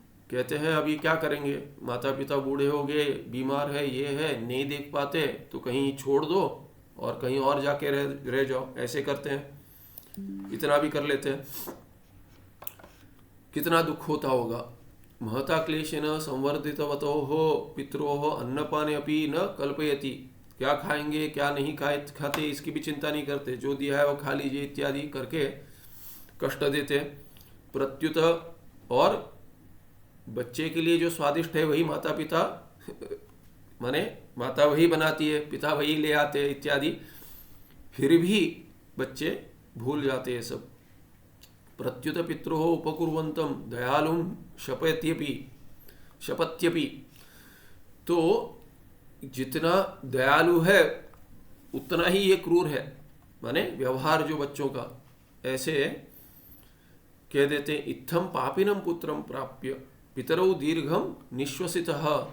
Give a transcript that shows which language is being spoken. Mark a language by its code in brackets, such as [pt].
[hi] कहते हैं अभी क्या करेंगे, माता पिता बूढ़े हो गए, बीमार है, ये है, नहीं देख पाते तो कहीं छोड़ दो और कहीं और जाके रह जाओ, ऐसे करते हैं, इतना भी कर लेते हैं। कितना दुख होता होगा। [sa] महता क्लेशेन संवर्धितवतोः पितरोः अन्नपाने अपि न कल्पयति। [hi] क्या खाएंगे क्या नहीं खाते इसकी भी चिंता नहीं करते, जो दिया है वो खा लीजिए इत्यादि करके कष्ट देते। प्रत्युत और बच्चे के लिए जो स्वादिष्ट है वही माता पिता माने माता वही बनाती है, पिता वही ले आते हैं इत्यादि, फिर भी बच्चे भूल जाते हैं सब। [sa] प्रत्युत पितरोः उपकुर्वन्तं दयालुं शपत्यपि। [hi] तो जितना दयालु है उतना ही ये क्रूर है, माने व्यवहार जो बच्चों का। ऐसे कह देते [sa] इत्थम पापिनम पुत्रम प्राप्य पितरौ दीर्घम निश्वसितः।